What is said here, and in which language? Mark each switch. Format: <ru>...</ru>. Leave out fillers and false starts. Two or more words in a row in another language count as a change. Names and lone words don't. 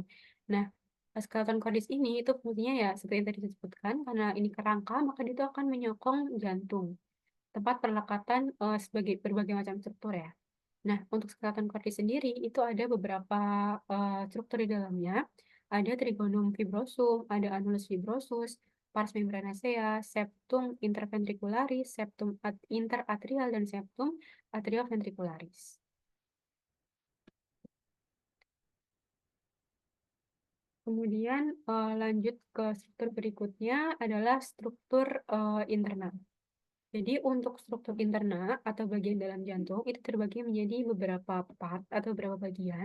<id>Nah,</id> <la>skeleton cordis</la> <id>ini itu fungsinya ya seperti yang tadi disebutkan, karena ini kerangka maka dia itu akan menyokong jantung, tempat perlekatan sebagai berbagai macam struktur ya. Nah, untuk</id> <la>skeleton cordis</la> <id>sendiri itu ada beberapa struktur di dalamnya. Ada</id> <la>trigonum fibrosum,</la> <id>ada</id> <la>annulus fibrosus, pars membranacea, septum interventricularis, septum interatrial,</la> <id>dan</id> <la>septum atrioventricularis.</la> <id>Kemudian lanjut ke struktur berikutnya adalah struktur internal. Jadi untuk struktur interna atau bagian dalam jantung itu terbagi menjadi beberapa part atau beberapa bagian.</id>